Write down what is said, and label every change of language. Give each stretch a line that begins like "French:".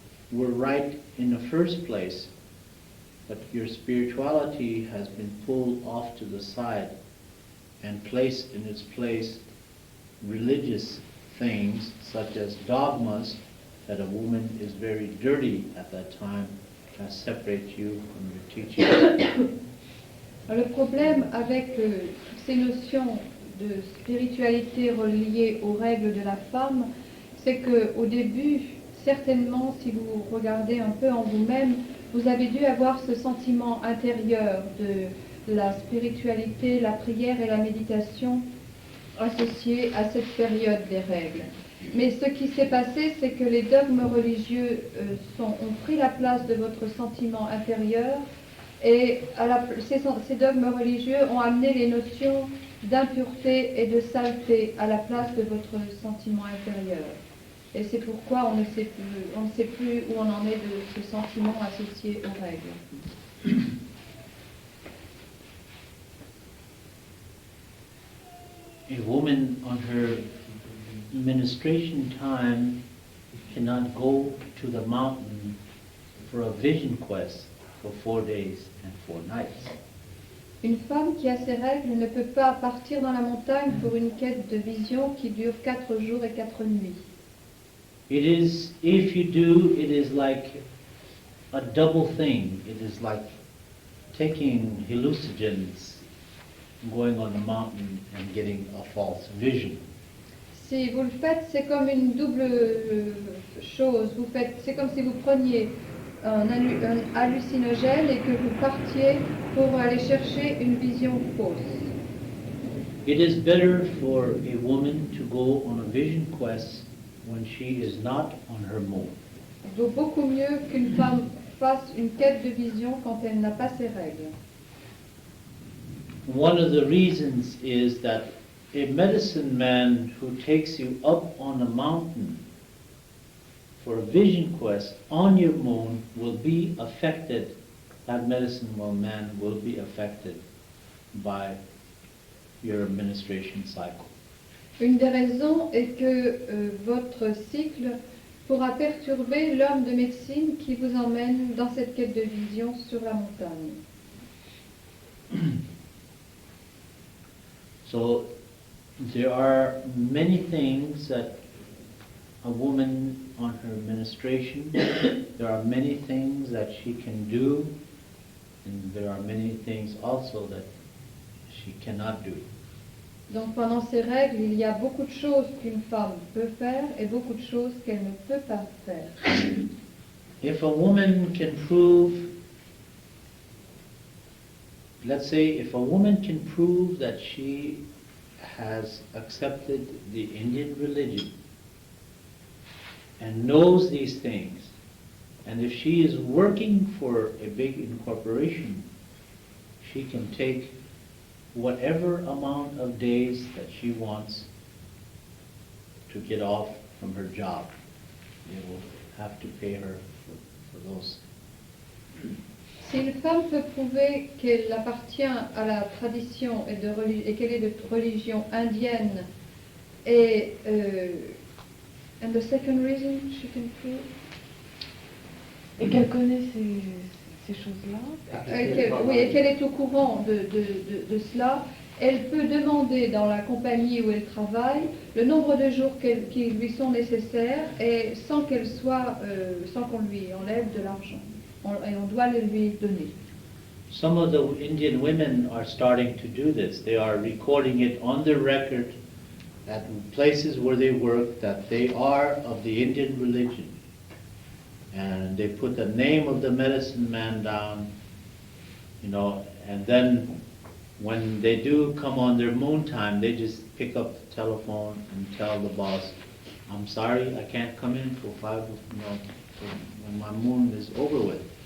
English: were right in the first place, but your spirituality has been pulled off to the side and placed in its place religious things such as dogmas that a woman is very dirty at that time that separate you from your teaching.
French: Le problème avec ces notions de spiritualité reliée aux règles de la femme, c'est qu'au début, certainement, si vous regardez un peu en vous-même, vous avez dû avoir ce sentiment intérieur de la spiritualité, la prière et la méditation associés à cette période des règles. Mais ce qui s'est passé, c'est que les dogmes religieux ont pris la place de votre sentiment intérieur et ces dogmes religieux ont amené les notions d'impureté et de saleté à la place de votre sentiment intérieur. Et c'est pourquoi on ne sait plus où on en est de ce sentiment associé aux règles.
English: A woman on her menstruation time cannot go to the mountain for a vision quest for 4 days and 4 nights.
French: Une femme qui a ses règles ne peut pas partir dans la montagne pour une quête de vision qui dure 4 jours et 4 nuits.
English: It is, if you do, it is like a double thing. It is like taking hallucinogens, going on the mountain and getting a false vision.
French: Si vous le faites, c'est comme une double chose. C'est comme si vous preniez un hallucinogène et que vous partiez pour aller chercher une vision fausse.
English: It is better for a woman to go on a vision quest when she is not on her moon.
French: Il vaut beaucoup mieux qu'une femme fasse une quête de vision quand elle n'a pas ses règles.
English: One of the reasons is that a medicine man who takes you up on a mountain for a vision quest on your moon will be affected, that medicine man will be affected by your administration cycle.
French: Une des raisons est que votre cycle pourra perturber l'homme de médecine qui vous emmène dans cette quête de vision sur la montagne.
English: So there are many things that a woman on her menstruation, there are many things that she can do, and there are many things also that she cannot do.
French: Donc pendant ces règles, il y a beaucoup de choses qu'une femme peut faire et beaucoup de choses qu'elle ne peut pas faire.
English: If a woman can prove, let's say, if a woman can prove that she has accepted the Indian religion and knows these things, and if she is working for a big incorporation, she can take whatever amount of days that she wants to get off from her job. They will have to pay her for those.
French: Si une femme peut prouver qu'elle appartient à la tradition et qu'elle est de religion indienne, et
English: and the second reason she can prove,
French: Et qu'elle connaît ces choses-là. oui, et qu'elle est au courant de cela, elle peut demander dans la compagnie où elle travaille le nombre de jours qui lui sont nécessaires et sans qu'on lui enlève de l'argent. Et on doit le lui donner.
English: Some of the Indian women are starting to do this. They are recording it on their record at places where they work that they are of the Indian religion. And they put the name of the medicine man down, and then when they do come on their moon time, they just pick up the telephone and tell the boss, I'm sorry, I can't come in for when my moon is over with.